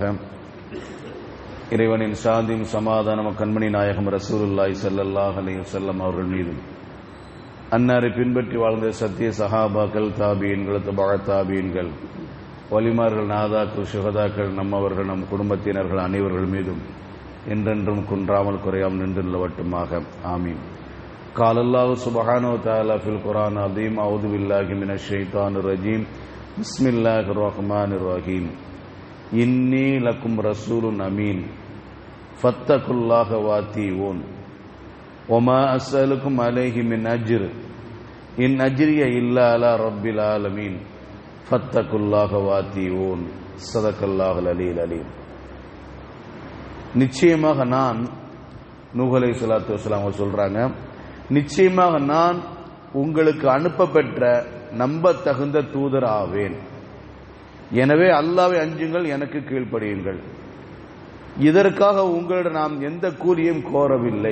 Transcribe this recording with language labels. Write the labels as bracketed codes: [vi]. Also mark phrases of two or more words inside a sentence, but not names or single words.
[ta] இறைவனின் சாந்தியும் சமாதானம் கண்மணி நாயகம் [ar] رسول الله صلى الله عليه وسلم [ta] அவர்கள் மீதும், அன்னாரை பின்பற்றி வாழ்ந்த சத்திய சஹாபாக்கள், தாபீன்கள், தபா தாபீன்கள், வலிமார்கள், நாதாக்கள், சுஹதாக்கள், நம்மவர்கள், நம் குடும்பத்தினர்கள் அனைவர்கள் மீதும் என்றென்றும் குன்றாமல் குறையாமல் நின்றுள்ளவட்டுமாக. ஆமீன். [ar] قال الله سبحانه وتعالى في القرآن العظيم: أعوذ بالله من الشيطان الرجيم. بسم الله الرحمن الرحيم. إني لكم رسول أمين فاتقوا الله وأطيعون وما أسألكم عليه من أجر إن أجري إلا على رب العالمين فاتقوا الله وأطيعون. صدق الله العلي العليم. [ta] நிச்சயமாக நான், நூஹ் [ar] عليه الصلاة والسلام [ta] சொல்றாங்க, நிச்சயமாக நான் உங்களுக்கு அனுப்பப்பெற்ற நம்பத்தகுந்த தூதர் ஆவேன். எனவே அல்லாஹ்வை அஞ்சுங்கள், எனக்கு கீழ்ப்படியுங்கள். இதற்காக உங்களிடம் நாம் எந்த கூலியும் கோரவில்லை.